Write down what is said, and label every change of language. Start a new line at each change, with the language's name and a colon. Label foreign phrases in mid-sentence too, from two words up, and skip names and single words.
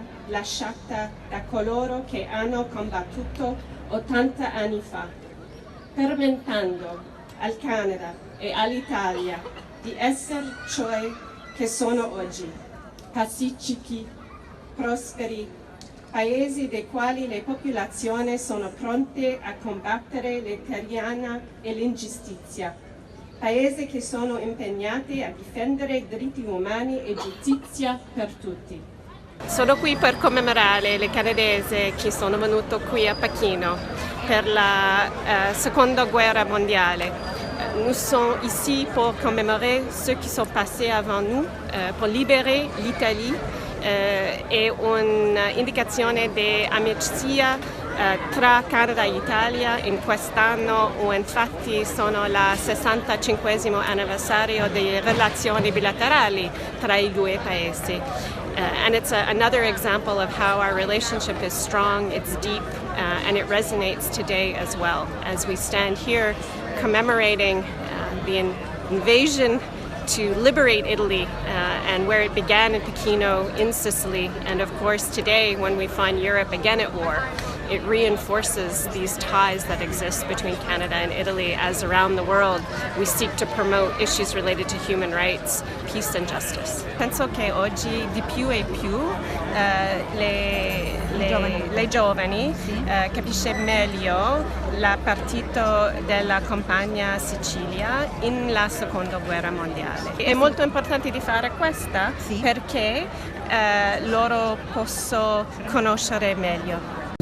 Italian: lasciata da coloro che hanno combattuto 80 anni fa, permettendo al Canada e all'Italia di essere ciò che sono oggi, pacifici, prosperi, paesi dei quali le popolazioni sono pronte a combattere la tirannia e l'ingiustizia, paesi che sono impegnati a difendere i diritti umani e giustizia per tutti. Sono qui per commemorare le canadesi che sono venute qui a Pechino per la seconda guerra mondiale.
French: Nous sommes ici pour commémorer ceux qui sont passés avant nous, pour libérer l'Italie
Italian: e un'indicazione di amicizia tra Canada e Italia in quest'anno, infatti sono il 65° anniversario delle relazioni bilaterali tra i due paesi.
English: And it's another example of how our relationship is strong, it's deep, and it resonates today as well, as we stand here commemorating the invasion to liberate Italy and where it began in Pechino in Sicily, and of course today when we find Europe again at war, it reinforces these ties that exist between Canada and Italy, as around the world we seek to promote issues related to human rights, peace and justice.
Italian: Penso che oggi di più e più le giovani capisce meglio la partita della campagna Sicilia in la seconda guerra mondiale. È molto importante di fare questa perché loro possono conoscere meglio